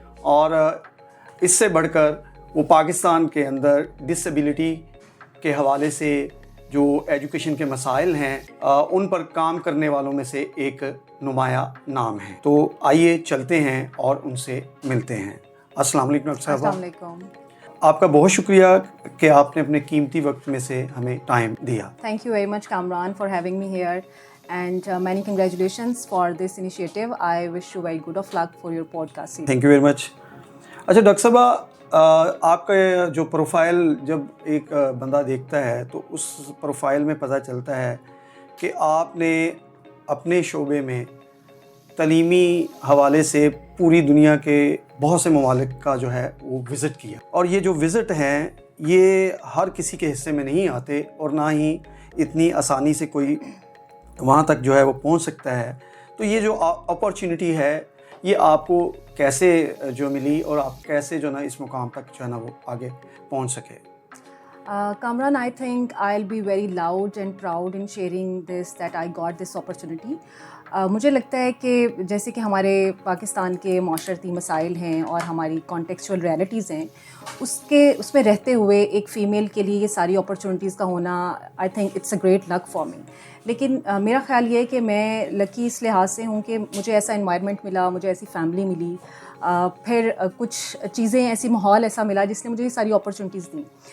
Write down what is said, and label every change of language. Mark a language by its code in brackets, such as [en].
[hi] और इससे बढ़कर वो पाकिस्तान के अंदर डिसेबिलिटी के हवाले से जो एजुकेशन के मसाइल हैं उन पर काम करने वालों में से एक नुमाया नाम है। तो आइए चलते हैं और उनसे मिलते हैं। अस्सलाम वालेकुम डॉक्टर साहब। अस्सलाम वालेकुम। आपका बहुत शुक्रिया कि आपने अपने कीमती वक्त में से हमें टाइम दिया। [en] Thank you very much, Kamran, for having me here, and many congratulations for this initiative. I wish you very good of luck for your podcast series. Thank you very much. [hi] अच्छा doctor साहब, आपका जो profile जब एक बंदा देखता है तो उस प्रोफाइल में पता चलता है कि आपने अपने शोबे में तलीमी हवाले से पूरी दुनिया के बहुत से ममालिक का जो है वो विज़िट किया, और ये जो विज़िट हैं ये हर किसी के हिस्से में नहीं आते, और ना ही इतनी आसानी से कोई वहाँ तक जो है वो पहुँच सकता है। तो ये जो अपॉर्चुनिटी है ये आपको कैसे जो मिली, और आप कैसे जो ना इस मुकाम तक जो है ना वो आगे पहुंच सके? [en] Kamran, I think I'll be very loud and proud in sharing this, that I got this opportunity. [hi] मुझे लगता है कि जैसे कि हमारे पाकिस्तान के माशरती मसाइल हैं और हमारी कॉन्टेक्चुअल रियलिटीज़ हैं, उसमें रहते हुए एक फ़ीमेल के लिए ये सारी अपॉर्चुनिटीज़ का होना, [en] I think it's a great luck for me. [hi] लेकिन मेरा ख़्याल ये है कि मैं लकी इस लिहाज से हूँ कि मुझे ऐसा इन्वायरमेंट मिला, मुझे ऐसी फैमिली मिली, फिर कुछ चीज़ें, ऐसी माहौल ऐसा मिला जिसने मुझे ये सारी अपॉर्चुनिटीज़ दी।